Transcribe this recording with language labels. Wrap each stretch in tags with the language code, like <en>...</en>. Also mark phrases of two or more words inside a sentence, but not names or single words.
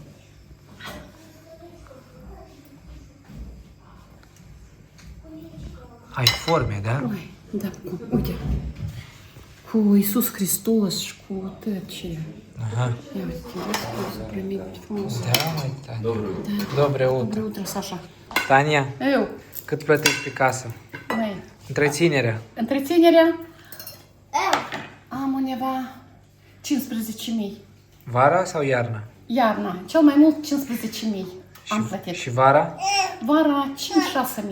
<ro>Ai forme, da? Oi, da, uite. Cu Iisus Hristos și cu tăcere. Aha. Ia uite, să primit frumos. Da, mai Tania.</ro> <ru>Доброе утро. Доброе утро, Саша.</ru> <ro>Tania, Eu, cât plătești pe casă? mai, Întreținerea. întreținerea? Am undeva 15.000. Vara sau iarna? Iarna, cel mai mult 15.000 am plătit. Și vara? Vara 5-6.000.</ro>